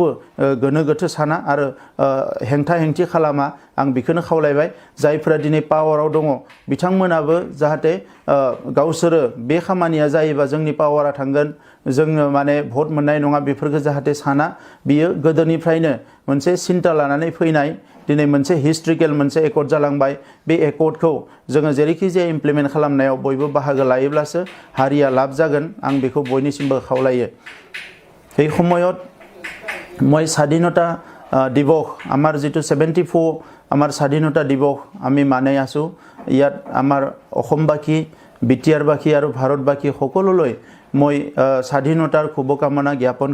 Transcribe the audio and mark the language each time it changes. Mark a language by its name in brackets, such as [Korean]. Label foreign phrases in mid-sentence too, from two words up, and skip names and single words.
[Bodo] गोनो गोथो साना आरो हेंथा हेंथि खालामा आं बेखौनो खावलायबाय जायफोरा दिनै पावाराव दङ बिथांमोनाबो जाहाथे गावसोरो बे खामानिया जायोबा जोंनि पावारा थांगोन जोङो माने भट मोननाय नङा बेफोरखौ जाहाथे साना बियो गोदोनिफ्रायनो मोनसे सिन्ता लानानै फैनाय दिनै मोनसे हिस्ट्रिकेल मोनसे एकर्ड जालांबाय बे एकर्डखौ जोङो जेरैखि जाया इमप्लिमेन्ट खालामनायाव बयबो बाहागो लायोब्लासो हारिया लाब जागोन आं बेखौ बयनिसिमबो खावलायो [Assamese] এই সময়ত মই স্বাধীনতা দিৱস আমাৰ যেটো 74 আমাৰ স্বাধীনতা দিৱস আমি মানি আছো ইয়াত আমাৰ অসমবাসী বিটিআৰবাসী আৰু ভাৰতবাসী সকলোলৈ মই স্বাধীনতাৰ শুভকামনা জ্ঞাপন